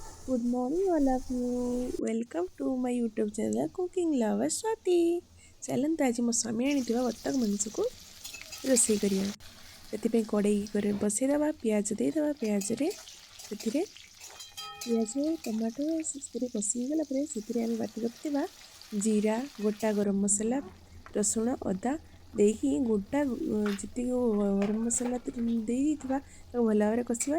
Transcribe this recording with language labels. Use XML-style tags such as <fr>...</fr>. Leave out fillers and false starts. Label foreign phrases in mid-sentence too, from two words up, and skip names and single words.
<en>Good morning, all of you. Welcome to my YouTube channel Cooking Lover Swati.</en> <or>ଚାଲନ୍ତୁ ଆଜି ମୋ ସ୍ୱାମୀ ଆଣିଥିବା ବତକ ମାଂସକୁ ରୋଷେଇ କରିବା। ସେଥିପାଇଁ କଡ଼େଇ କରି ବସାଇଦେବା, ପିଆଜ ଦେଇଦେବା। ପିଆଜରେ ସେଥିରେ ପିଆଜ ଟମାଟୋ ସେଥିରେ କଷି ହେଇଗଲା ପରେ ସେଥିରେ ଆମେ ବାଟି ରଖିଥିବା ଜିରା, ଗୋଟା ଗରମ ମସଲା, ରସୁଣ, ଅଦା ଦେଇକି ଗୋଟା ଯେତିକି ଗରମ ମସଲା ଦେଇଥିବା ତାକୁ ଭଲ ଭାବରେ କଷିବା।</or>